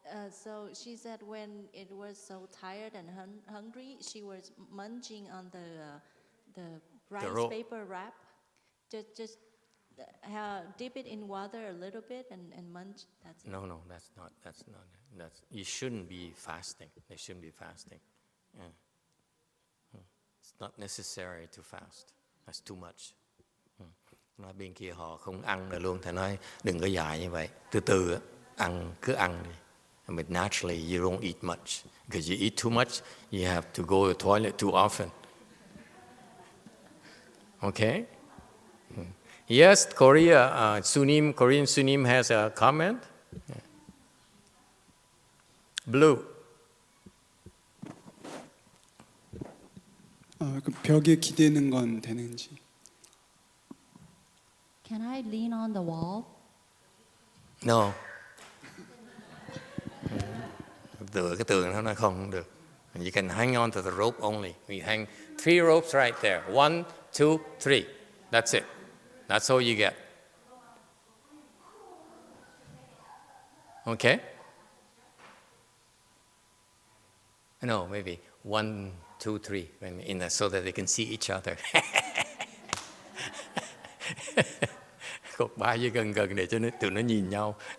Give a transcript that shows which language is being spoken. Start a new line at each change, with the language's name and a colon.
English: So she said when it was so tired and hungry, she was munching on the rice paper wrap. Just dip it in water a little bit and munch. That's it. No, that's not. You shouldn't be fasting. They shouldn't be fasting. Yeah. It's not necessary to fast. That's too much.
Vietnamese: Nói bên kia họ không ăn rồi luôn, thầy nói đừng có dại như vậy. Từ từ cứ ăn đi.
English: But naturally you don't eat much. Because you eat too much, you have to go to the toilet too often. Okay? Yes, Korean Sunim has a comment. Blue.
Korean: 그 벽에 기대는 건 되는지.
English: Can I lean on the wall? No.
Vietnamese: Tựa cái tường nó không được.
English: You can hang on to the rope only. We hang 3 ropes right there. 1, 2, 3. That's it. That's all you get. Okay? No, maybe 1, 2, 3, so that they can see each other.
Vietnamese: Cột ba với gần để cho tụi nó nhìn nhau.